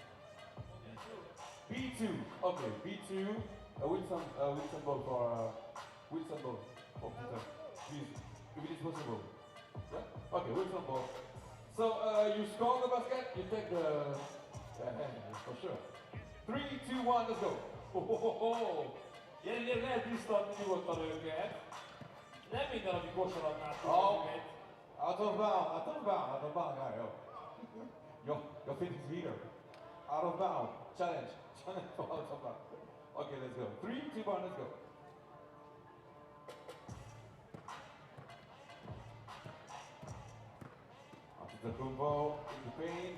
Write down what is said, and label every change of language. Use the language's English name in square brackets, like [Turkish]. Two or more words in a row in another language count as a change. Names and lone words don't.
[English] B2. Okay, B2. Wilson ball for Wilson ball for Peter. Please, if it is possible. Yeah? Okay, Wilson ball. So you score the basket, you take the hand for sure. 3, 2, 1, let's go. [Hungarian] Jelenleg lehet biztatni nyugodtan őket. Nem minden, ami kosaratnál [English] Oh, out of bound, guy. Your feet is here. Out of bound. Challenge for out of bound. Okay, let's go. 3, 2, 1, let's go. Antetokounmpo in the paint.